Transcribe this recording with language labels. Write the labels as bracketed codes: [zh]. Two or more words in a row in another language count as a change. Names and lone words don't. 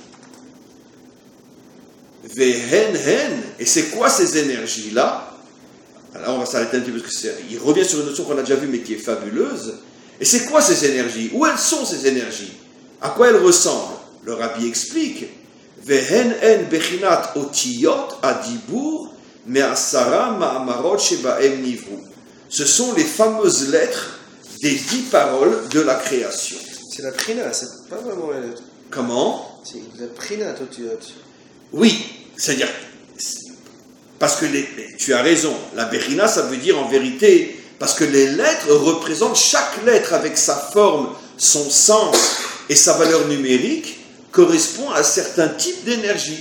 [he] והן הן. [fr] Et c'est quoi ces énergies-là? Alors on va s'arrêter un petit peu parce qu'il revient sur une notion qu'on a déjà vue mais qui est fabuleuse. Et c'est quoi ces énergies? Où elles sont ces énergies? À quoi elles ressemblent? Le Rabbi explique. [he] והן בבחינת אותיות הדיבור מעשרה מאמרות שבהם נבראו. [fr] Ce sont les fameuses lettres des 10 paroles de la création. C'est la prina, c'est pas vraiment la lettre. Comment? C'est la prina otiyot. Oui, c'est-à-dire... Parce que tu as raison, la Bechina, ça veut dire en vérité, parce que les lettres représentent chaque lettre avec sa forme, son sens et sa valeur numérique, correspond à certains types d'énergie.